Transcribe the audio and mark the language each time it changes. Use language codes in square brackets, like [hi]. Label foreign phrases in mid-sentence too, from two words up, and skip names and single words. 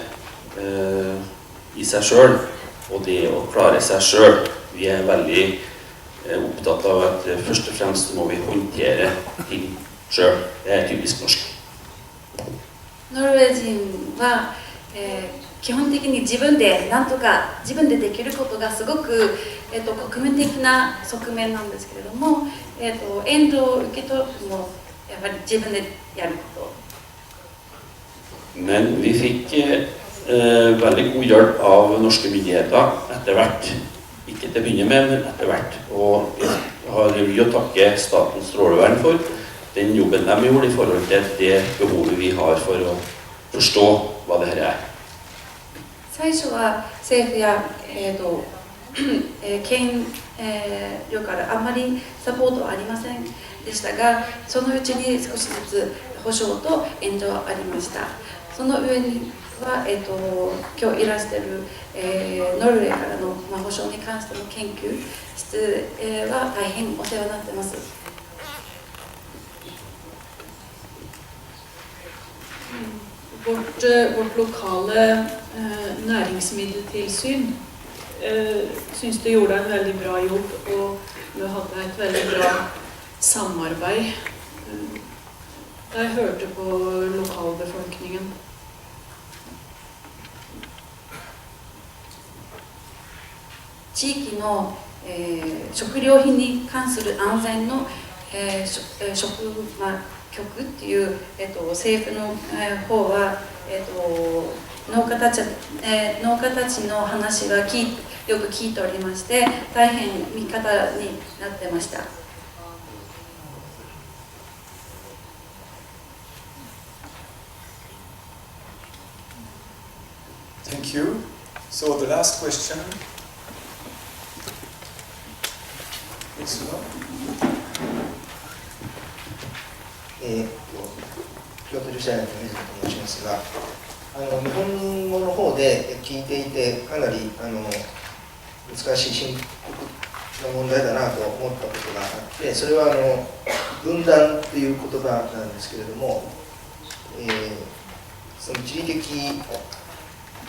[no] i seg selv, og det å klare seg selv. Vi er veldig opptatt av at først og fremst må vi håndtere ting selv. Det er typisk norsk. [ja] ノルウェー人は、基本的に自分でなんとか自分でできることがすごく、国民的な側面なんですけれども、援助を受け取ってもやっぱり自分でやること。 [no] Men vi fikk veldig god hjelp av norske myndigheter etter hvert. Ikke til å begynne med, men etter hvert. Og vi har mye å takke Statens strålevern for den jobben de gjorde i forhold til det behovet vi har for å forstå hva det her er. [ja] 最初は政府や、県からあんまりサポートはありませんでしたが、そのうちに少しずつ保証と援助はありました。その上には、今日いらしている、ノルウェーからの、保証に関しての研究室、は大変お世話になっています。 [no] Vårt lokale næringsmiddeltilsyn syns det gjorde en veldig bra jobb, og vi hadde et veldig bra samarbeid. Jeg hørte på lokalbefolkningen. [ja] 地域の、食料品に関する安全の、局っていう、政府の、方は、農家たちの話はよく聞いておりまして、大変味方になってました。 [en] Thank you. So the last question. Yes, no? [ja] 京都女子大学の水野と申しますが、日本語の方で聞いていてかなり難しい深刻な問題だなと思ったことがあって、それは分断という言葉なんですけれども、その地理的